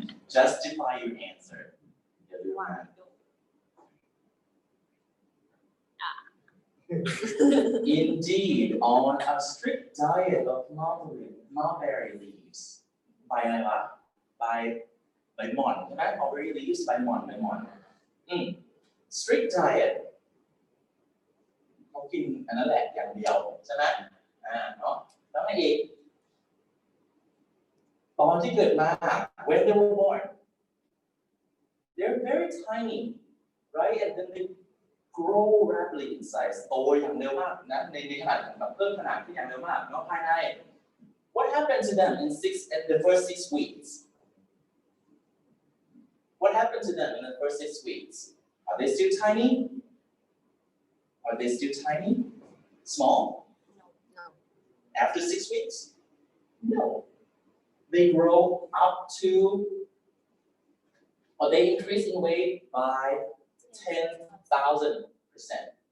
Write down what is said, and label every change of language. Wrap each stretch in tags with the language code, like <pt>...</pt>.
<en>Justify your answer. Indeed, on a strict diet of mulberry leaves.</en> <th>By อะไรวะ by ใบหม่อนใช่ไหม mulberry leaves ใบหม่อน strict diet เขากินอันนั้นแหละอย่างเดียวใช่ไหมเนาะแล้วไงอีก ตอนที่เกิดมา</th> <en>when they were born they're very tiny right and then they grow rapidly in size</en> <th>โตอย่างเร็วมากนะในขนาดแบบเพิ่มขนาดที่อย่างเร็วมากเนาะภายใน</th> <en>What happened to them in the first 6 weeks? What happened to them in the first 6 weeks? Are they still tiny? Are they still tiny? Small? No. After 6 weeks? No. They grow up to, or they increase in weight by 10,000%.</en>